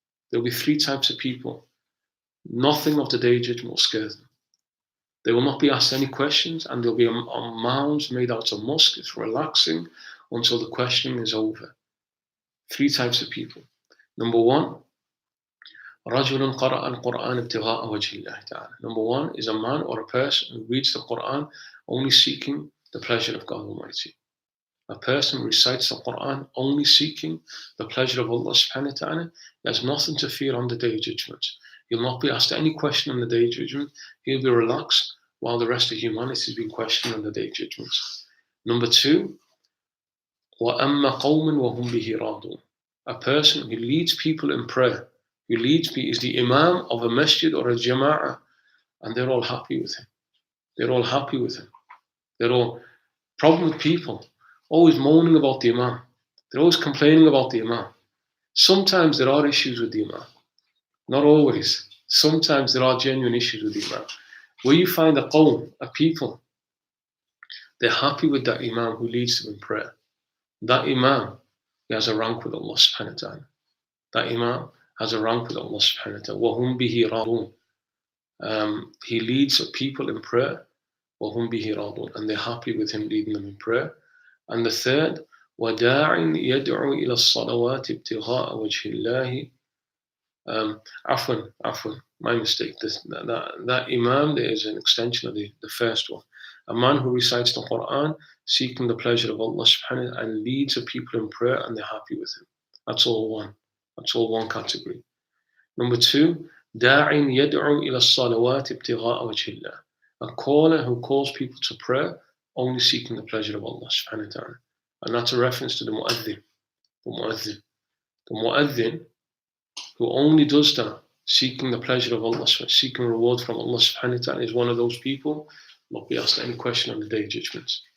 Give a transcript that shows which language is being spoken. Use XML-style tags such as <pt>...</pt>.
<en>There'll be three types of people. Nothing of the day of judgment will scare them. They will not be asked any questions, and they'll be on mounds made out of musk. It's relaxing until the questioning is over. Three types of people. Number one,</en> <ar>رَجُلٌ قَرَأَ الْقُرْآنَ ابْتِغَاءَ وَجْهِ اللَّهِ تَعَالَى.</ar> <en>Number one is a man or a person who reads the Quran only seeking the pleasure of God Almighty. A person who recites the Quran only seeking the pleasure of Allah subhanahu wa ta'ala, he has nothing to fear on the day of judgment. He'll not be asked any question on the day of judgment. He'll be relaxed while the rest of humanity is being questioned on the day of judgment. Number two,</en> <ar>وَأَمَّا قَوْمٌ وَهُمْ بِهِ رَاضُونَ.</ar> <en>A person who leads people in prayer, is the imam of a masjid or a jama'ah, and they're all happy with him. They're all happy with him. They're all problem with people, always moaning about the imam. They're always complaining about the imam. Sometimes there are issues with the imam. Not always. Sometimes there are genuine issues with the imam. Where you find a qawm, a people, they're happy with that imam who leads them in prayer. That imam, he has a rank with Allah subhanahu wa ta'ala. That imam has a rank with Allah subhanahu wa ta'ala.</en> <ar>وَهُمْ بِهِ رَاضُونَ.</ar> <en>He leads people in prayer.</en> <ar>وَهُمْ بِهِ رَاضُونَ.</ar> <en>And they're happy with him leading them in prayer. And the third,</en> <ar>وَدَاعٍ يَدْعُو إِلَى الصَّلَوَاتِ ابْتِغَاءَ وَجْهِ اللَّهِ.</ar> <en>Afwan, my mistake. That imam, there is an extension of the first one. A man who recites the Quran, seeking the pleasure of Allah subhanahu wa ta'ala, and leads the people in prayer, and they're happy with him. That's all one. That's all one category. Number two,</en> <ar>دَاعٍ يَدْعُو إِلَى الصَّلَوَاتِ ابْتِغَاءَ وَجْهِ اللَّهِ.</ar> <en>A caller who calls people to prayer, only seeking the pleasure of Allah subhanahu wa ta'ala. And that's a reference to the mu'adhin. The mu'adhin who only does that, seeking the pleasure of Allah, seeking reward from Allah subhanahu wa ta'ala, is one of those people who will not be asked any question on the day of judgment.</en>